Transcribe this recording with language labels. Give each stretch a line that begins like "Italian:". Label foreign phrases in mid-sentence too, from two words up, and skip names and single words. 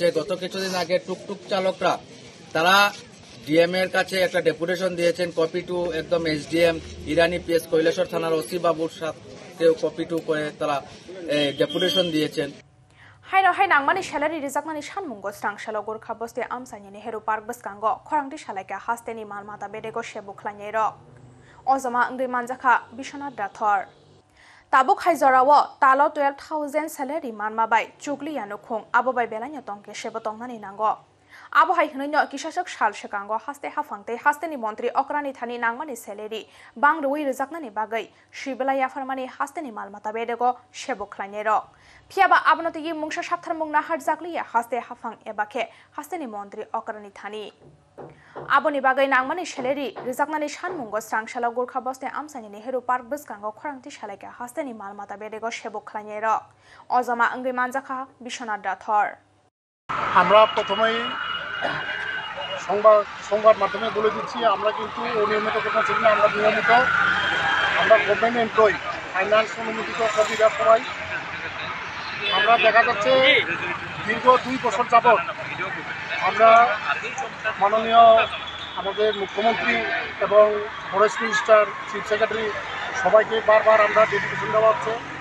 Bangla: গত কিছুদিন আগে টুকটুক চালকরা তারা ডিএম এর কাছে একটা ডেপুটেশন দিয়েছেন,
English: copy to
Bangla: একদম এসডিএম ইরানি পিএস কৈলাসহর থানার ওসি বাবুর সাথে
English: copy to
Bangla: করে তারা ডেপুটেশন দিয়েছেন।
Bodo: हाइ नांमानि सैलारि रिजाकमानि सानमुंगो स्रांशालो गोर्खा बस्ति आमसानि नेहेरु पार्क बसकांगो खरांथि सालाइका हास्तेनि मालमाता बेदेगो सेबुखलाइनि रक अजमा अंगै मानजाखा बिश्वनाथ राठौर ताबुक हाइजरावो तालो 12,000 सैलारि मानमाबाय चुगलियानो खुं आबोबाय बेलानि तंके सेबो तंनानि नांगो आबो हाइखनैनो किसासक साल सेकांगो हास्ते हाफांते हास्तेनि मन्त्री अक्रानि थानि नांमानि सैलारि बांरुइ रिजाकनानि बागै शिबलाया फरमानि हास्तेनि मालमाता बेदेगो सेबुखलाइनि रक फियाबा आबनतिगि मुंसा साक्थार मुंना हारजाकलिया हास्ते हाफां एबाखे हास्तेनि मन्त्री अक्रानि थानि आबोनि बागै नांमानि सैलारि रिजाकनानि सानमुंगो स्रांशाला गोरखा बस्ते आमसानि नेहरू पार्क बसकांगो खरांथि सालायका हास्तेनि मालमाता बेदेगो सेबुखलाइनि रक अजमा अंगै मानजाखा बिश्वनाथ राठौर
Bangla: আমরা প্রথমেই সংবাদ মাধ্যমে বলে দিচ্ছি, আমরা কিন্তু অনিয়মিত কোনো ছিল না। আমরা নিয়মিত, আমরা
English: government employee,
Bangla: ফাইন্যান্স অনুমোদিত কবিরা সবাই। আমরা দেখা যাচ্ছে দীর্ঘ 2 বছর যাবৎ আমরা মাননীয় আমাদের মুখ্যমন্ত্রী এবং
English: forest minister, chief secretary
Bangla: সবাইকে বারবার আমরা ডেপুটেশন দেওয়া হচ্ছে।